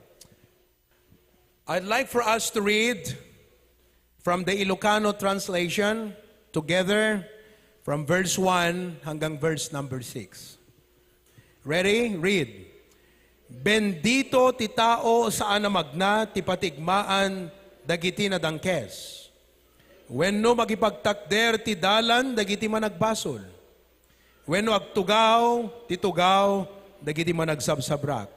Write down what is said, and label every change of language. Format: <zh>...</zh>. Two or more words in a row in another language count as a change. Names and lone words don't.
<en>I'd like for us to read from the Ilocano translation together from verse 1 hanggang verse number 6. Ready? Read.</en> <ilo>Bendito ti tao saan na magna ti patigmaan dagiti na dangkes. Wenno magipagtakder ti dalan dagiti managbasol. Wenno agtugaw ti tugaw dagiti managsabsabrak.</ilo>